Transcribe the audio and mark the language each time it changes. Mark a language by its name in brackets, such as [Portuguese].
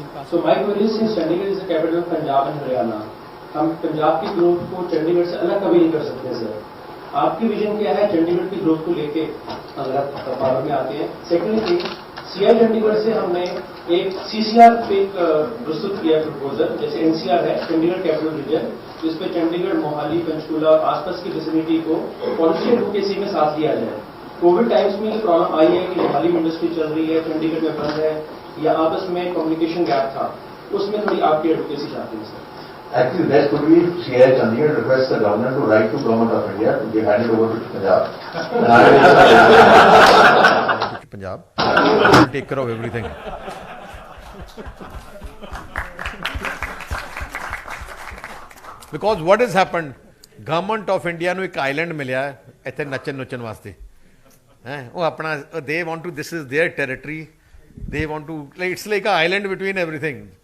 [English] So my query is, since Chandigarh is the capital of Punjab and Haryana, [Hindi] हम पंजाब की growth को चंडीगढ़ से अलग कभी नहीं कर सकते सर. आपकी विजन क्या है चंडीगढ़ की ग्रोथ को लेके अगर आप पावर में आते हैं? सेकेंडली, सीआई चंडीगढ़ से हमने एक सीसीआर पे प्रस्तुत किया प्रपोजल, जैसे एनसीआर है चंडीगढ़ कैपिटल रीजन, जिसपे चंडीगढ़, मोहाली, पंचकूला आसपास की विसिनिटी को पॉलिसी एडवोकेसी में साथ लिया जाए. कोविड टाइम्स में ये प्रॉब्लम आई है कि मोहाली में इंडस्ट्री चल रही है, चंडीगढ़ में बंद है, या आपस में कम्युनिकेशन गैप था, उसमें थोड़ी आपकी एडवोकेसी चाहते हैं sir. [English] Actually, that could be CI Chandigarh requests the government to write to Government of India to be handed over to Punjab. Punjab will take care of everything. Because what has happened, [Punjabi] Government of India ਨੂੰ ਇੱਕ island ਮਿਲਿਆ ਹੈ ਇੱਥੇ ਨੱਚਣ ਵਾਸਤੇ. ਉਹ ਆਪਣਾ [English] they want to, this is their territory, they want to, like it's like an island between everything.